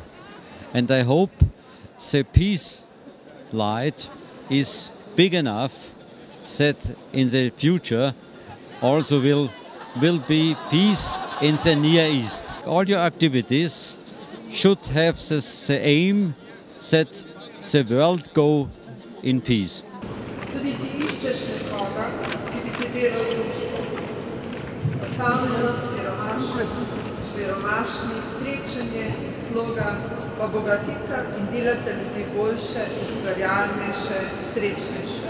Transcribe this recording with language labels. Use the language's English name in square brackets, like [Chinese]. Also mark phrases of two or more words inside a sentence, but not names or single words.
[English] And I hope the Peace Light is big enough that in the future also will be peace in the Near East. All your activities should have the aim that the world go in peace. [Slovenian] Tudi ti iščeš nekoga, ki bi ti delal družbo. Osamljenost, siromašni, srečanje in sloga pa bogatita in delate ljudi boljše, ustvarjalnejše, srečnejše.